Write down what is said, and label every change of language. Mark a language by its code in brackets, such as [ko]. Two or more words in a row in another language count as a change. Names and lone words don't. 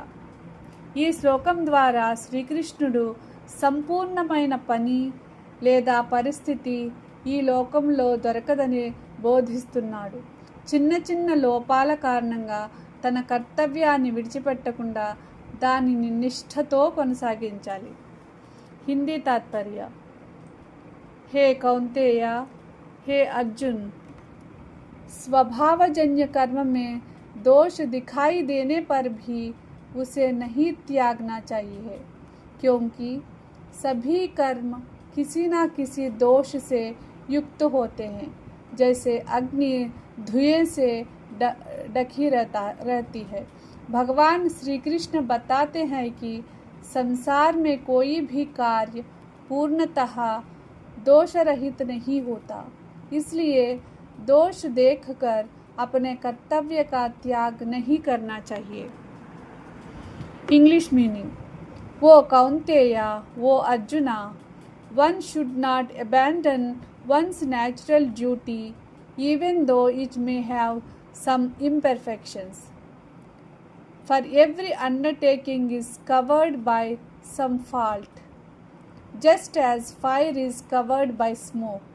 [te] ఈ శ్లోకం ద్వారా శ్రీకృష్ణుడు సంపూర్ణమైన పని లేదా పరిస్థితి ఈ లోకంలో దొరకదని బోధిస్తున్నాడు. చిన్న చిన్న లోపాల కారణంగా తన కర్తవ్యాన్ని విడిచిపెట్టకుండా దానిని నిష్ఠతో కొనసాగించాలి. హిందీ తాత్పర్య. [hi] हे कौंतेय, हे अर्जुन, स्वभावजन्य कर्म में दोष दिखाई देने पर भी उसे नहीं त्यागना चाहिए, क्योंकि सभी कर्म किसी न किसी दोष से युक्त होते हैं. जैसे अग्नि धुएं से ढकी रहती है. भगवान श्री कृष्ण बताते हैं कि संसार में कोई भी कार्य पूर्णतः दोष रहित नहीं होता. इसलिए दोष देखकर अपने कर्तव्य का त्याग नहीं करना चाहिए. [en] English meaning. O Kaunteya, O Arjuna, one should not abandon one's natural duty even though it may have some imperfections. For every undertaking is covered by some fault, just as fire is covered by smoke.